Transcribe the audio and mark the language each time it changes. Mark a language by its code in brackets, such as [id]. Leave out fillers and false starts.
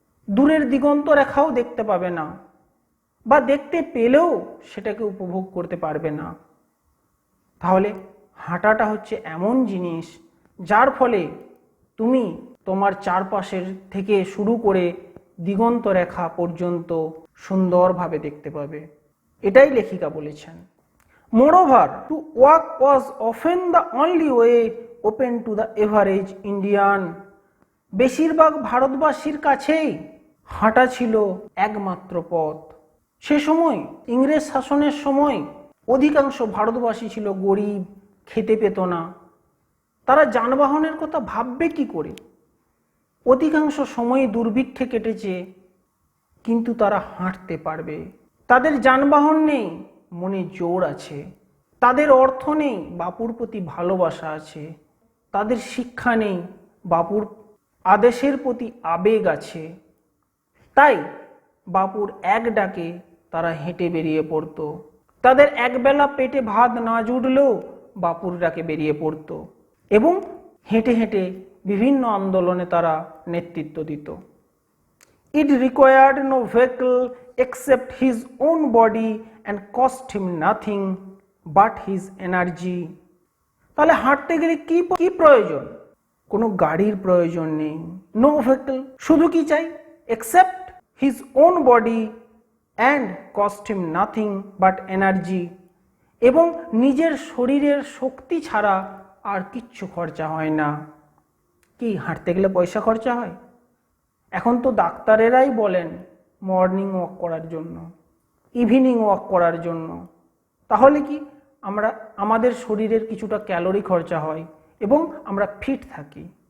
[bn] দূরের দিগন্ত রেখাও দেখতে পাবে না, বা দেখতে পেলেও সেটাকে উপভোগ করতে পারবে না। তাহলে হাঁটাটা হচ্ছে এমন জিনিস যার ফলে তুমি তোমার চারপাশের থেকে শুরু করে দিগন্ত রেখা পর্যন্ত সুন্দরভাবে দেখতে পাবে। এটাই লেখিকা বলেছেন। [en] Moreover, to walk was often the only way open to the average Indian. [bn] বেশিরভাগ ভারতবাসীর কাছেই হাঁটা ছিল একমাত্র পথ। সে সময় ইংরেজ শাসনের সময় অধিকাংশ ভারতবাসী ছিল গরিব, খেতে পেত না। তারা যানবাহনের কথা ভাববে কি করে? অধিকাংশ সময় দুর্ভিক্ষে কেটেছে, কিন্তু তারা হাঁটতে পারবে। তাদের যানবাহন নেই, মনে জোর আছে। তাদের অর্থ নেই, বাপুর প্রতি ভালোবাসা আছে। তাদের শিক্ষা নেই, বাপুর আদেশের প্রতি আবেগ আছে। তাই বাপুর এক ডাকে তারা হেঁটে বেরিয়ে পড়তো। তাদের একবেলা পেটে ভাত না জুটলেও বাপুর ডাকে বেরিয়ে পড়তো এবং হেঁটে হেঁটে বিভিন্ন আন্দোলনে তারা নেতৃত্ব দিত। [en] It required no vehicle except his own body and cost him nothing but his energy. [bn] তাহলে হাঁটতে গেলে কি প্রয়োজন? কোনো গাড়ির প্রয়োজন নেই। [en] no vehicle, [bn] শুধু কি চাই? [en] except his own body and cost him nothing but energy. [bn] এবং নিজের শরীরের শক্তি ছাড়া আর কিচ্ছু খরচা হয় না। কি হাঁটতে গেলে পয়সা খরচা হয়? এখন তো ডাক্তারেরাই বলেন মর্নিং ওয়াক করার জন্য, ইভিনিং ওয়াক করার জন্য। তাহলে কি আমাদের শরীরের কিছুটা ক্যালোরি খরচা হয় এবং আমরা ফিট থাকি।